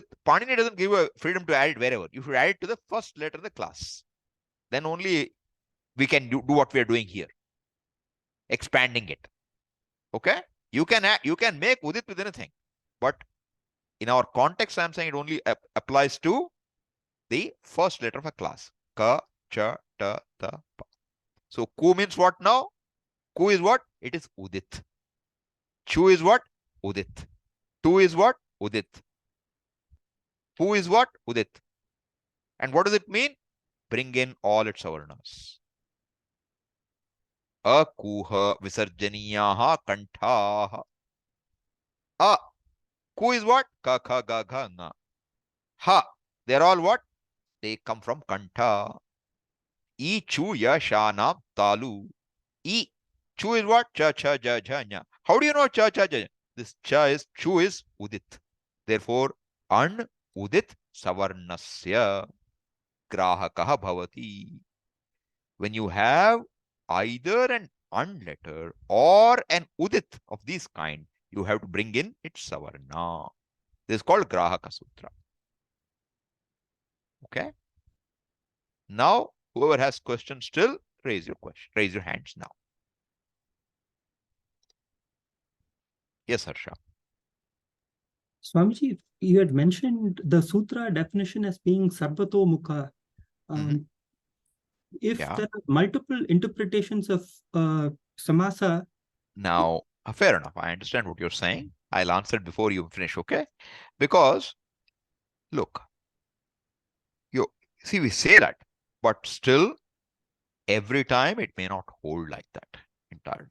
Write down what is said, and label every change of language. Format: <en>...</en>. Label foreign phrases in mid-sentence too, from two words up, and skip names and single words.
<en>Panini doesn't give you freedom to add it wherever. You should add it to the first letter of the class. Then only we can do what we are doing here, expanding it. Okay? You can make udit with anything, but in our context, I'm saying it only applies to the first letter of a class. Ka, cha, ta, ta, pa. So ku means what now? Ku is what? It is udit. Chu is what? Udit. Tu is what? Udit. Pu is what? Udit. And what does it mean? Bring in all its savarnas.</en> <sa>Akuha visarjaniyaha kanthaha.</sa> <en>Ku is what? Ka, kha, ga, gha, nga. Ha. They're all what? They come from kantha. E, chu,</en> <sa>ya, sha, nam, talu.</sa> <en>E. Chu is what? Cha, cha, ja, ja, nya. How do you know cha, cha, ja? This chu is udit. Therefore,</en> <sa>an udit savarnasya grahakaha bhavati.</sa> <en>When you have either an an letter or an udit of this kind, you have to bring in its savarna. This is called grahaka sutra. Okay. Now, whoever has questions still, raise your question. Raise your hands now. Yes, Harsha. Swamiji, you had mentioned the sutra definition as being sarvato mukha. If there are multiple interpretations of samasa. Now, fair enough. I understand what you're saying. I'll answer it before you finish, okay? Because, look, see, we say that, but still, every time it may not hold like that entirely.</en>